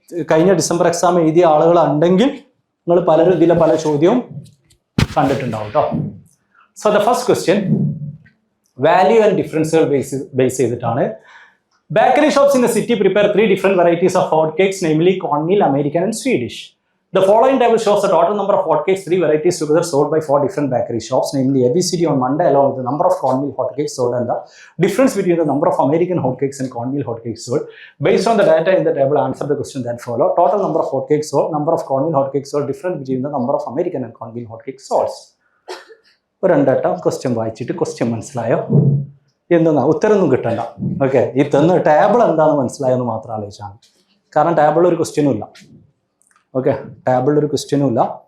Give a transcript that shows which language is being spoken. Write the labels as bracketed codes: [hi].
[ml] കഴിഞ്ഞ December exam എഴുതിയ ആളുകളുണ്ടെങ്കിൽ നിങ്ങൾ പലരും ഇതിലെ പല ചോദ്യവും കണ്ടിട്ടുണ്ടാവും കേട്ടോ. So the first question value and ഡിഫറൻസുകൾ base ചെയ്തിട്ടാണ്. [en] Bakery shops in the city prepare 3 different varieties of hot cakes, namely cornmeal, American and Swedish. The following table shows the total number of hot cakes, 3 varieties together, sold by 4 different bakery shops, namely ABCD on Monday, along with the number of cornmeal hot cakes sold and the difference between the number of American hot cakes and cornmeal hot cakes sold. Based on the data in the table, answer the question that follow. Total number of hot cakes sold, number of cornmeal hot cakes sold, difference between the number of American and cornmeal hot cakes sold. [ml] ഒരു 2 വട്ടം question വായിച്ചിട്ട് question മനസ്സിലായോ എന്തെന്നാ ഉത്തരമൊന്നും കിട്ടണ്ട. Okay, ഈ തന്ന table എന്താണെന്ന് മനസ്സിലായെന്ന് മാത്രം ആലോചിച്ചാൽ. കാരണം ടേബിളിൽ ഒരു ക്വസ്റ്റ്യനും ഇല്ല. ഓക്കെ, ടേബിളിൽ ഒരു ക്വസ്റ്റ്യനും ഇല്ല.